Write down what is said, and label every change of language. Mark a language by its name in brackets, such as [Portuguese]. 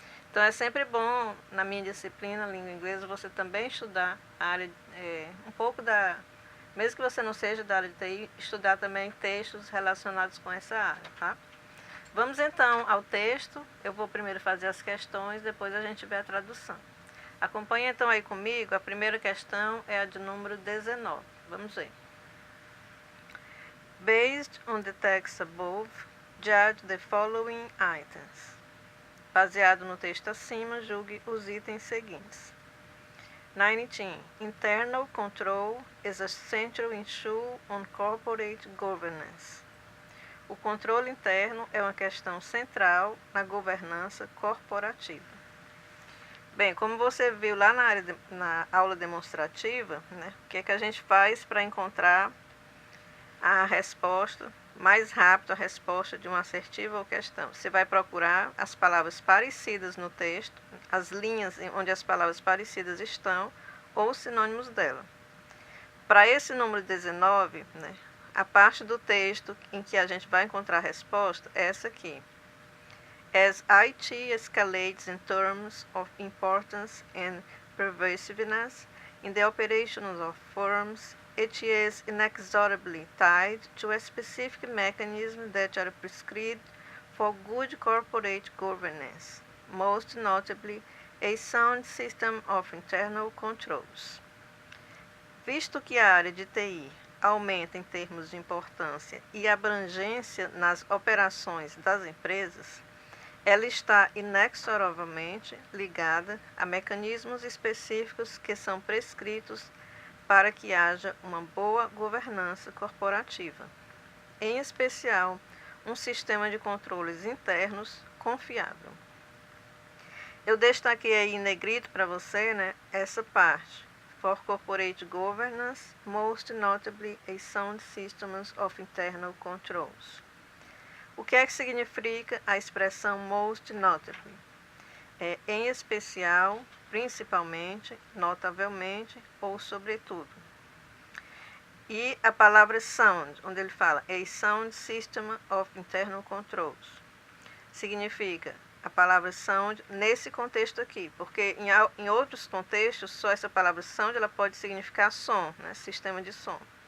[Portuguese] Então é sempre bom, na minha disciplina, língua inglesa, você também estudar a área, um pouco da, mesmo que você não seja da área de TI, estudar também textos relacionados com essa área, tá? Vamos então ao texto, eu vou primeiro fazer as questões, depois a gente vê a tradução. Acompanhe então aí comigo, a primeira questão é a de número 19, vamos ver. [English] Based on the text above, judge the following items. [Portuguese] Baseado no texto acima, julgue os itens seguintes. 19. [English] Internal control is a central issue on corporate governance. [Portuguese] O controle interno é uma questão central na governança corporativa. Bem, como você viu lá na aula demonstrativa, né, o que é que a gente faz para encontrar a resposta mais rápido, a resposta de uma assertiva ou questão? Você vai procurar as palavras parecidas no texto, as linhas onde as palavras parecidas estão, ou sinônimos dela. Para esse número 19, né, a parte do texto em que a gente vai encontrar a resposta é essa aqui. [English] As IT escalates in terms of importance and pervasiveness in the operations of firms, it is inexorably tied to a specific mechanism that are prescribed for good corporate governance, most notably a sound system of internal controls. [Portuguese] Visto que a área de TI aumenta em termos de importância e abrangência nas operações das empresas, ela está inexoravelmente ligada a mecanismos específicos que são prescritos para que haja uma boa governança corporativa, em especial um sistema de controles internos confiável. Eu destaquei aí em negrito para você, né, essa parte. [English] For corporate governance, most notably a sound systems of internal controls. [Portuguese] O que é que significa a expressão [English] most notably? [Portuguese] Em especial, principalmente, notavelmente ou sobretudo. E a palavra sound, onde ele fala [English] a sound system of internal controls, [Portuguese] significa a palavra sound nesse contexto aqui, porque em outros contextos, só essa palavra sound ela pode significar som, né, sistema de som.